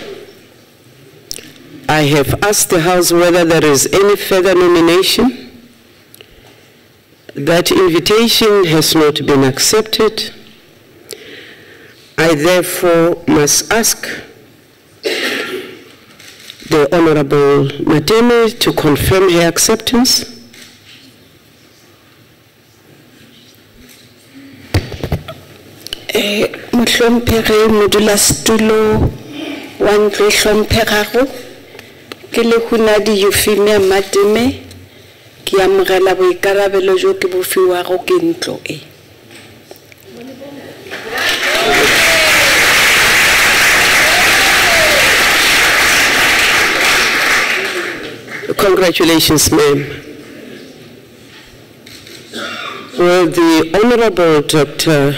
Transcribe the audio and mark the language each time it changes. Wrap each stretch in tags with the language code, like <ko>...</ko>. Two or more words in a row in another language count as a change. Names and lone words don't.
<en>I have asked the House whether there is any further nomination. That invitation has not been accepted. I therefore must ask the Honorable Mateme to confirm her acceptance.</en> <nso>Mohlomphege modulasetulo wa ntlo hlomphegego ke le Hunadi Ufima Matime ke amogela boikarabelo jo ke bofiwago ke ntlo e.</nso> <en>Congratulations, ma'am. Will the Honorable Dr.</en>